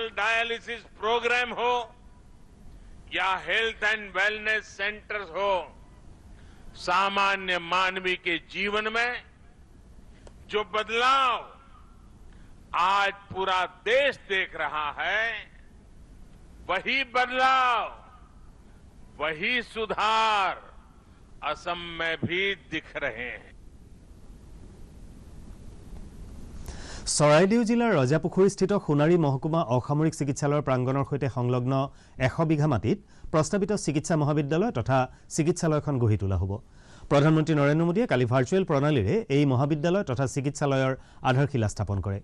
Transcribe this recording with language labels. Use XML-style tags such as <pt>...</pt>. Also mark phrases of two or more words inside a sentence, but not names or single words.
<en>dialysis program</en> <hi>हो या</hi> <en>health and wellness centers</en> <hi>हो, सामान्य मानवी के जीवन में जो बदलाव आज पूरा देश देख रहा है, वही बदलाव, वही सुधार असम में भी दिख रहे हैं।</hi> <as>চৰাইদেউ জিলাৰ ৰজাপুখুৰীস্থিত সোণাৰী মহকুমা অসামৰিক চিকিৎসালয়ৰ প্ৰাংগণৰ সৈতে সংলগ্ন 100 বিঘা মাটিত প্ৰস্তাৱিত চিকিৎসা মহাবিদ্যালয় তথা চিকিৎসালয়খন গঢ়ি তোলা হ'ব। প্ৰধানমন্ত্ৰী নৰেন্দ্ৰ মোদীয়ে কালি ভাৰ্চুৱেল প্ৰণালীৰে এই মহাবিদ্যালয় তথা চিকিৎসালয়ৰ আধাৰশিলা স্থাপন কৰে।</as>